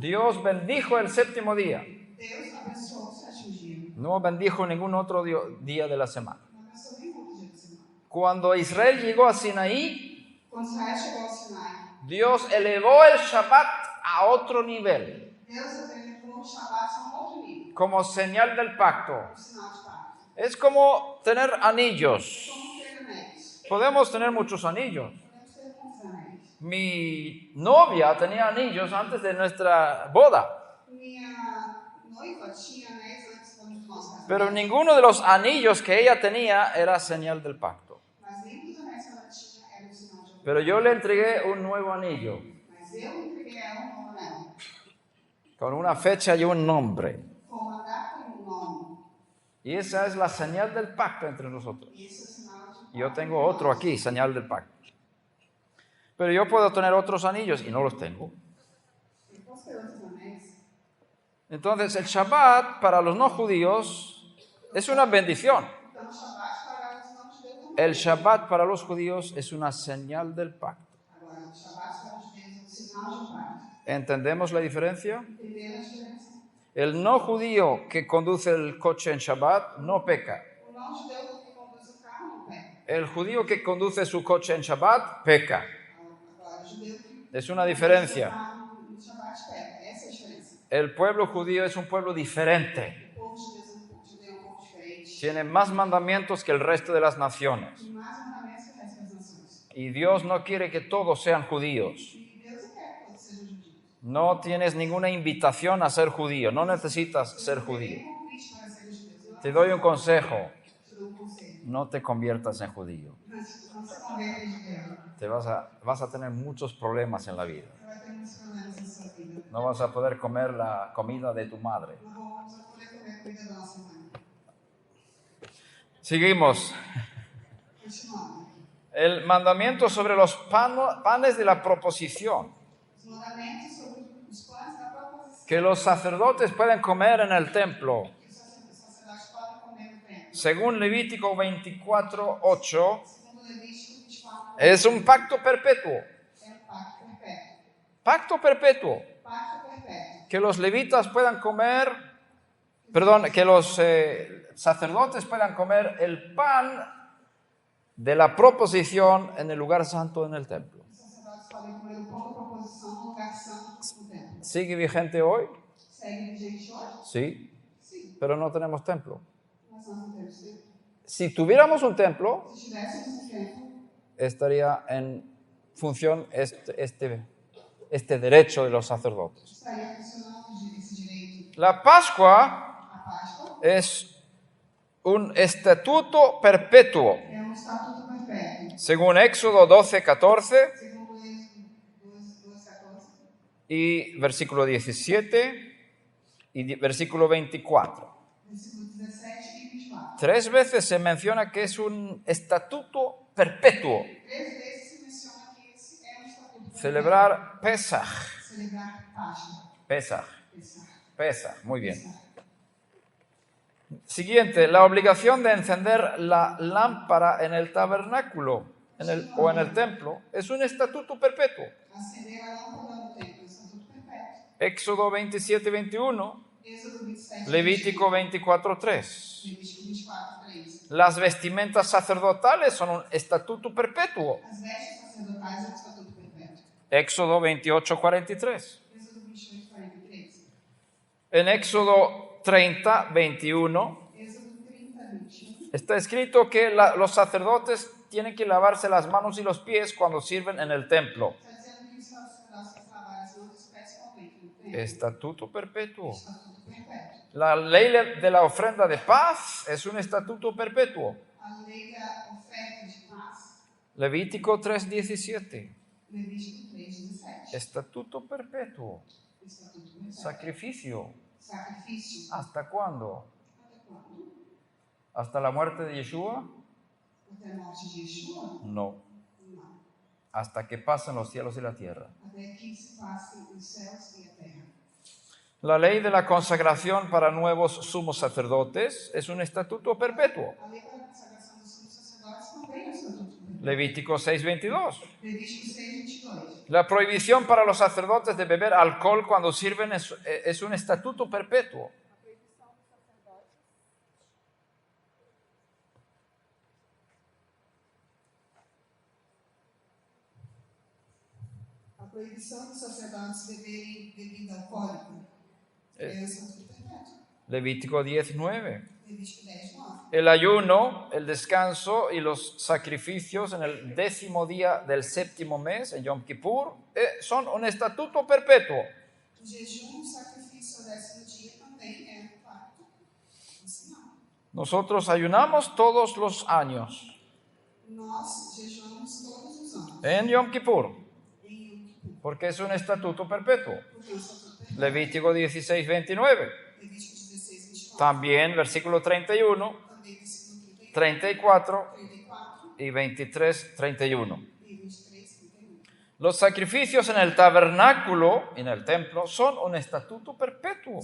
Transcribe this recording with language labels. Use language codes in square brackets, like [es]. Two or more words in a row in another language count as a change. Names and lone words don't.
[es] Dios bendijo el séptimo día. [pt] Deus abençoou o 7º dia. [es] No bendijo ningún otro día de la semana. [pt] Não abençoou nenhum outro dia da semana. [es] Cuando Israel llegó a Sinaí, [pt] Quando Israel chegou ao Sinai, [es] Dios elevó el Shabbat a otro nivel, [pt] Deus elevou o Shabat a um outro nível, [es] como señal del pacto. [pt] o sinal de pacto. [es] Es como tener anillos. [pt] Como ter anéis. [es] Podemos tener muchos anillos. [pt] Podemos ter muitos anéis. [es] Mi novia tenía anillos antes de nuestra boda, [pt] Minha noiva tinha anéis antes do nosso casamento, [es] pero ninguno de los anillos que ella tenía era señal del pacto. [pt] mas nenhum dos anéis que ela tinha era um sinal de pacto. [es] Pero yo le entregué un nuevo anillo, [pt] Mas eu entreguei a ela um novo anel, [es] con una fecha y un nombre. [pt] com uma data e um nome. [es] Y esa es la señal del pacto entre nosotros. [pt] E esse é o sinal de pacto. [es] Yo tengo otro aquí, señal del pacto. Pero yo puedo tener otros anillos y no los tengo. [pt] Eu posso ter outros anéis. [es] Entonces el Shabbat para los no judíos es una bendición. [pt] Então, o Shabat para os não judeus também. [es] El Shabbat para los judíos es una señal del pacto. [pt] Agora, o Shabat para os judeus é um sinal de pacto. [es] ¿Entendemos la diferencia? [pt] Entenderam a diferença? [es] El no judío que conduce el coche en Shabbat no peca. [pt] O não judeu que conduz o carro não peca. [es] El judío que conduce su coche en Shabbat peca. [pt] Agora, o judeu que [es] Es una diferencia. [pt] no Shabat peca. Essa é a diferença. [es] El pueblo judío es un pueblo diferente. [pt] O povo judeu é um pouco diferente. [es] Tiene más mandamientos que el resto de las naciones. [pt] Tem mais mandamentos que o resto das nações. [es] Y Dios no quiere que todos sean judíos. [pt] E Deus não quer que todos sejam judeus. [es] No tienes ninguna invitación a ser judío. No necesitas ser [pt] Tem [es] judío. [pt] um convite para ser judeu. [es] Te doy un consejo. [pt] Te dou um conselho. [es] No te conviertas en judío. [pt] Mas não se converta em judeu. [es] Te vas a tener muchos problemas en la vida. [pt] Você vai ter muitos problemas na sua vida. [es] No vas a poder comer la comida de tu madre. [pt] Não vamos poder comer a comida da nossa mãe. [es] Seguimos. [pt] Continuando. [es] El mandamiento sobre los panes de la proposición, [pt] Os mandamentos sobre os pães da proposição. [es] que los sacerdotes pueden comer en el templo. [pt] Que os sacerdotes podem comer no templo. [es] Según Levítico 24:8, [pt] Segundo Levítico [es] Es un pacto perpetuo. [pt] É um pacto perpétuo. [es] Pacto perpetuo. [pt] Pacto perpétuo. [es] Que los levitas puedan comer, perdón, que los sacerdotes puedan comer el pan de la proposición en el lugar santo en el templo. [pt] Os sacerdotes podem comer o pão da proposição no lugar santo no templo. [es] ¿Sigue vigente hoy? [pt] Segue vigente hoje? [es] Sí, [pt] Sim. [es] pero no tenemos templo. [pt] Mas nós não temos templo. [es] Si tuviéramos un templo, [pt] Se tivéssemos um templo, [es] estaría en función este derecho de los sacerdotes. [pt] estaria funcionando esse direito. [es] La Pascua [pt] A Páscoa [es] es un estatuto perpetuo. [pt] é um estatuto perpétuo. [es] Según Éxodo 12, 14 [pt] Segundo Êxodo 2:14 [es] y versículo 17 y versículo 24. [pt] versículo 17 e 24. [es] 3 veces se menciona que es un estatuto perpetuo. [pt] 3 vezes se menciona que esse é um estatuto perpétuo. [es] Celebrar Pesaj. [pt] Celebrar Páscoa. [es] Pesaj. [pt] Pesach. [es] Pesaj, muy bien. [pt] Pesach. [es] Siguiente, la obligación de encender la lámpara en el tabernáculo o en el templo es un estatuto perpetuo. [pt] Acender a lâmpada no templo, estatuto perpétuo. [es] Éxodo 27, 21, [pt] Êxodo 27. [es] Levítico 24, 3. [pt] Levítico 24:3. [es] Las vestimentas sacerdotales son un estatuto perpetuo. [pt] As vestes sacerdotais é um estatuto perpétuo. [es] Éxodo 28, 43. [pt] Êxodo 28:43. [es] En Éxodo 30, 21, [pt] Êxodo 30:21. [es] está escrito que los sacerdotes tienen que lavarse las manos y los pies cuando sirven en el templo. [pt] Está dizendo que os sacerdotes têm que lavar as mãos e os pés pessoalmente no templo. [es] Estatuto perpetuo. [pt] Estatuto perpétuo. [es] La ley de la ofrenda de paz es un estatuto perpetuo. [pt] A lei da oferta de paz, [es] Levítico 3:17. [pt] Levítico 3:17. [es] Estatuto perpetuo. [pt] Estatuto perpétuo. [es] Sacrificio. [pt] Sacrifício. [es] ¿Hasta cuándo? [pt] Até quando? [es] ¿Hasta la muerte de Yeshua? [pt] Até a morte de Yeshua? [es] No. [pt] Não. [es] Hasta que pasen los cielos y la tierra. [pt] Até que se passem os céus e a terra. [es] La ley de la consagración para nuevos sumos sacerdotes es un estatuto perpetuo. [pt] A lei para a consagração dos sumos sacerdotes também é um estatuto perpétuo. [es] Levítico 6:22. [pt] Levítico 6:22. [es] La prohibición para los sacerdotes de beber alcohol cuando sirven es un estatuto perpetuo. [pt] A proibição dos sacerdotes beberem bebida alcoólica é um estatuto perpétuo. [es] Levítico 10:9. [pt] Levítico 10:9. [es] El ayuno, el descanso y los sacrificios en el 10º día del 7º mes, en Yom Kippur, son un estatuto perpetuo. [pt] O jejum, o sacrifício ao 10º dia também é um pacto, um sinal. [es] Nosotros ayunamos todos los años [pt] Nós jejuamos todos os anos [es] en Yom Kippur, [pt] em Yom Kippur, [es] porque es un estatuto perpetuo. [pt] porque é um estatuto perpétuo. [es] Levítico 16:29. [pt] Levítico 16:29. [es] También versículo 31, [pt] Também versículo [es] 34 [pt] 34 [es] y 23:31. [pt] e 23:31. [es] Los sacrificios en el tabernáculo, en el templo, son un estatuto perpetuo.